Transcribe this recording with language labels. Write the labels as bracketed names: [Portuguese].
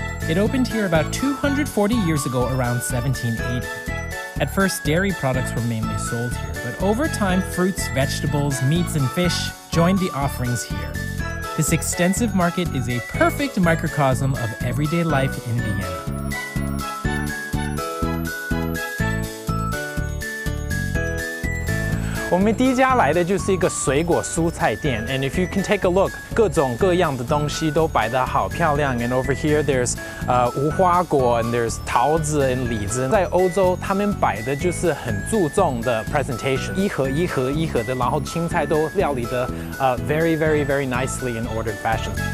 [English] It opened here about 240 years ago, around 1780. At first, dairy products were mainly sold here, but over time, fruits, vegetables, meats, and fish joined the offerings here. This extensive market is a perfect microcosm of everyday life in Vienna. [Chinese] And 我们第一家来的就是一个水果蔬菜店 ， [English] and if you can take a look， [Chinese] 各种各样的东西都摆得好漂亮。 [English] And over here there's [Chinese] 无花果 [English] and there's [Chinese] 桃子 [English] and [Chinese] 李子。在欧洲，他们摆的就是很注重的 presentation， 一盒一盒一盒的，然后青菜都料理的 [English] very very very nicely in ordered fashion。